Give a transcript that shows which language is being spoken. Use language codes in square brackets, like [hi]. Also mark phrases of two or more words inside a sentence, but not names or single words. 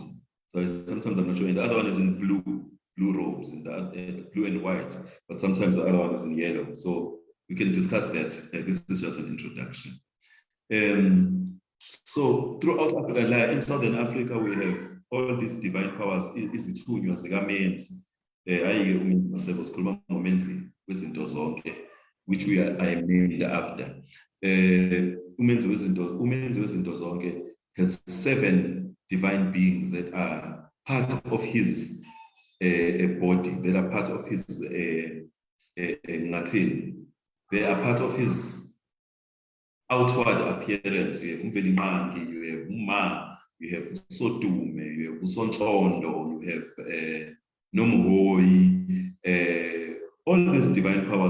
[en] So sometimes I'm not sure. And the other one is in blue robes, and blue and white. But sometimes the other one is in yellow. So we can discuss that. This is just an introduction. So throughout Africa, in Southern Africa, we have all these divine powers. [zu] Izithunywa zikaMenzi, Maseko sikhuluma ngoMenzi wezinto zonke, [en] which I am named after. [zu] Umenzi wezinto zonke [en] has 7 divine beings that are part of his body, that are part of his they are part of his outward appearance. You have Umvelimangi, you have Uma, you have Sotume, you have Usontsondo, you have Nomhoi, all these divine powers.